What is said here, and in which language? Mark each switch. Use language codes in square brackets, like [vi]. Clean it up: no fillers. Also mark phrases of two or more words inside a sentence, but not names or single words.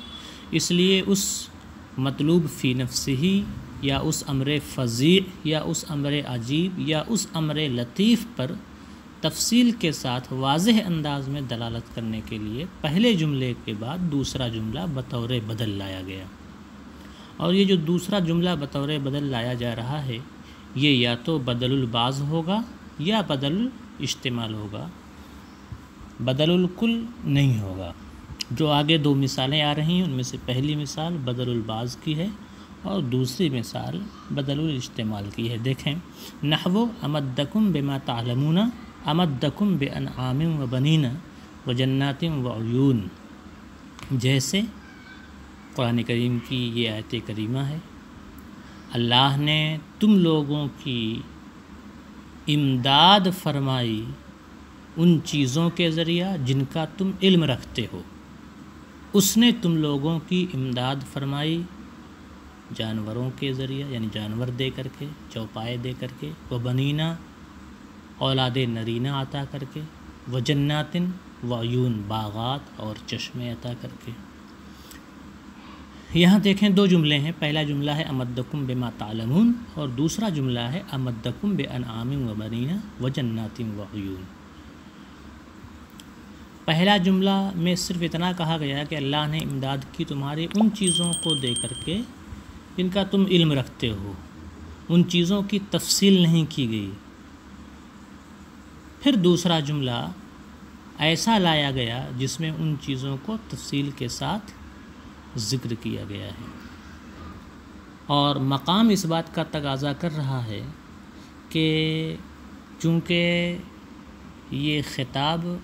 [ur] اس لیے اس مطلوب فی نفسہ ہی یا اس امر فظیع یا اس امر عجیب یا اس امر لطیف پر تفصیل کے ساتھ واضح انداز میں دلالت کرنے کے لیے پہلے جملے کے بعد دوسرا جملہ بطور بدل لایا گیا، اور یہ جو دوسرا جملہ بطور بدل لایا جا رہا ہے یہ یا تو [ar] بدل البعض [ur] ہوگا یا [ar] بدل الاستعمال [ur] ہوگا، [ar] بدل الکل [ur] نہیں ہوگا۔ جو آگے دو مثالیں آ رہی ہیں ان میں سے پہلی مثال [ar] بدل البعض [ur] کی ہے اور دوسری مثال [ar] بدل الاستعمال [ur] کی ہے۔ دیکھیں، [ar] نحو امدکم بما تعلمون امدکم بانعام و بنین و جنات و عیون، [ur] جیسے قرآن کریم کی یہ آیت کریمہ ہے، اللہ نے تم لوگوں کی امداد فرمائی ان چیزوں کے ذریعہ جن کا تم علم رکھتے ہو۔ اس نے تم لوگوں کی امداد فرمائی جانوروں کے ذریعہ، یعنی جانور دے کر کے، چوپائے دے کر کے، [ar] و بنینا [ur] اولاد نرینہ عطا کر کے، [ar] و جناتن و عیون [ur] باغات اور چشمے عطا کر کے۔ یہاں دیکھیں دو جملے ہیں، پہلا جملہ ہے [ar] امدکم بما تعلمون [ur] اور دوسرا جملہ ہے [ar] امدکم بانعام و بنین و جنات و عیون۔ [ur] پہلا جملہ میں صرف اتنا کہا گیا کہ اللہ نے امداد کی تمہاری ان چیزوں کو دے کر کے جن کا تم علم رکھتے ہو، ان چیزوں کی تفصیل نہیں کی گئی۔ پھر دوسرا جملہ ایسا لایا گیا جس میں ان چیزوں کو تفصیل کے ساتھ ذکر کیا گیا ہے، اور مقام اس بات کا تقاضا کر رہا ہے کہ چونکہ یہ خطاب